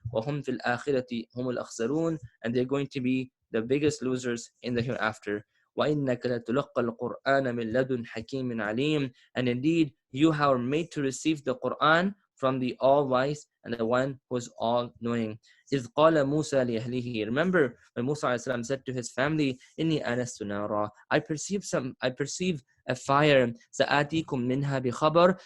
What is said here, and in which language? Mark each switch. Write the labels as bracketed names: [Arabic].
[Arabic] وهم في الآخرة هم الأخسرون. [English] And they're going to be the biggest losers in the hereafter. [Arabic] وإنك لتلقى القرآن من لدن حكيم عليم. [English] And indeed, you are made to receive the Quran from the all-wise and the one who is all-knowing. [Arabic] إذ قال موسى لأهله. [English] Remember when Musa ﷺ said to his family, [Arabic] إني آنست نارا. [English] I perceive a fire. [Arabic] سآتيكم منها بخبر.